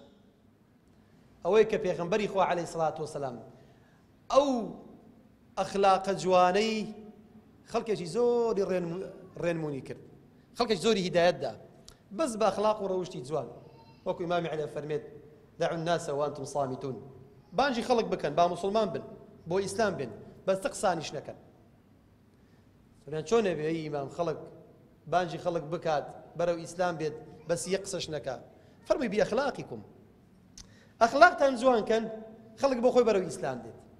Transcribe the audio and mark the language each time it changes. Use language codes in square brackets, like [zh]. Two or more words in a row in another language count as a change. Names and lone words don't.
[ckb] ئەوەی کە پێغەمبەری خوا [ar] عەلەیهی سەڵات وەسەلام [ckb] ئەو ئەخلاقە جوانەی خەڵکێکی زۆری ڕێنمونی کرد خەڵکێکی زۆری هیدایەتدا بەس بە ئەخلاق و ڕەوشتی جوان وەکو ئیمامی عەلی فەرمێت [ar] دعوا الناس وانتم صامتون [ckb] بانجی خەڵک بکەن با موسڵمان بن بۆ ئیسلام بن بەس قسانیش نەکەن فەرمیان چۆنە بێ ئیمام خەڵک بانجی خەڵک بکات بەرەو ئیسلام بێت بەس یەک قسەش نەکا فەرمووی بئەخلاقیکم ئەخلاقتان جوان کەن خەڵک بۆ خۆی بەرەو ئیسلام دێت